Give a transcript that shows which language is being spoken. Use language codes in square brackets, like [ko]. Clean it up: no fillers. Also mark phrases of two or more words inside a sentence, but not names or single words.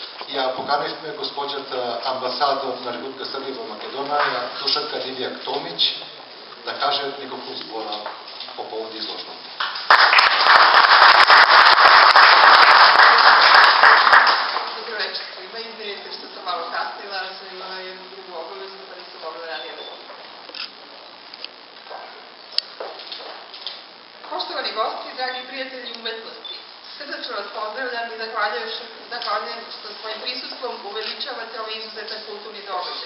[mk] ја поканивме госпоđата амбасадор на Република Србија во Македонија, Душанка Дивјак-Томиć, да каже неколку збора по повод изложбата. [sr] Dobro večer svima, izvinite što sam malo kasnila, ali sam imala jednu drugu obavezu, pa nisam mogla ranije da sam. Poštovani gosti, dragi prijatelji umetnosti, srdačno vas pozdravljam i zahvaljujem što svojim prisustvom uveličavate ovaj izuzetan kulturni događaj.